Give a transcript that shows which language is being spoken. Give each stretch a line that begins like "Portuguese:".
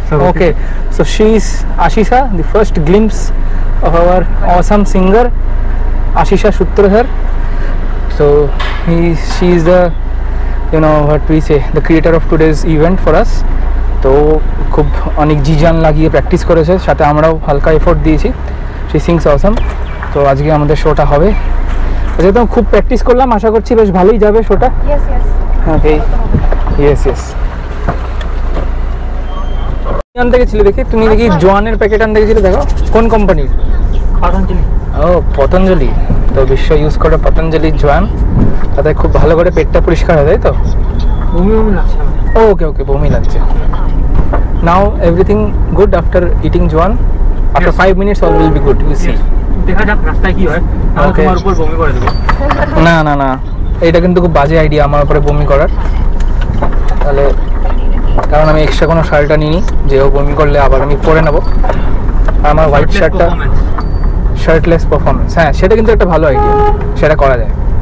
English: Okay, so she is Ashisha, the first glimpse of our awesome singer Ashisha Shutraher. So she is the, you know what we say, the creator of today's event for us.
Bangla: তো খুব অনেক Jizan লাগিয়ে practice করেছে, সাথে আমরাও হালকা effort দিয়েছি।
English: she sings awesome.
Bangla: তো আজকে আমাদের শোটা হবে, যেহেতু খুব প্র্যাকটিস করলাম, আশা করছি বেশ ভালোই যাবে শোটা।
English: Okay, yes yes.
Bangla: আনতে গেছিলে দেখি, তুমি দেখি জোয়ানের প্যাকেট আনতে গেছিলে, দেখো কোন কোম্পানির? পতঞ্জলি। ও পতঞ্জলি। তো বিশ্ব ইউজ করে পতঞ্জলির জোয়ান, তাতে খুব ভালো করে পেটটা পরিষ্কার হয়, তাই তো? বমি লাগছে।
English: okay okay,
Bangla: বমি লাগছে।
English: Now everything good after eating জোয়ান। After 5 minutes all will be good, you see.
Bangla: দেখা যাক রাস্তায় কি হয়, আমি তোমার উপর বমি করে দেব। না না না, এটা কিন্তু খুব বাজে আইডিয়া আমার উপরে বমি করার। তাহলে, কারণ আমি এক্সট্রা কোনো শার্টটা নিইনি, যে ও বমি করলে আবার আমি পরে নেবো। আমার হোয়াইট শার্টটা, শার্টলেস পারফরমেন্স, হ্যাঁ সেটা কিন্তু একটা ভালো আইডিয়া, সেটা করা যায়।